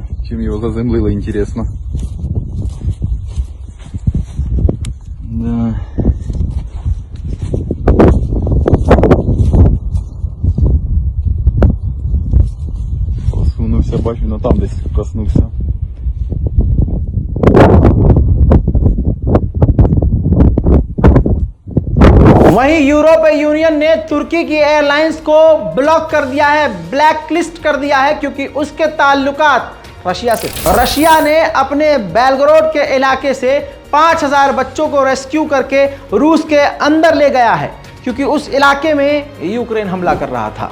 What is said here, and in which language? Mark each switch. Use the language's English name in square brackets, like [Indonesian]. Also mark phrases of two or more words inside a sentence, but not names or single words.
[Russian] Чем его заземлило, интересно. Да. [Ukrainian] Посунувся, бачу, но там десь коснувся. [Hindi] वहीं यूरोपीय यूनियन ने तुर्की की एयरलाइंस को ब्लॉक कर दिया है, [English] black list [Hindi] कर दिया है, क्योंकि उसके ताल्लुकात रशिया से। रशिया ने अपने बेलग्राड के इलाके से 5000 बच्चों को रेस्क्यू करके रूस के अंदर ले गया है, क्योंकि उस इलाके में यूक्रेन हमला कर रहा था।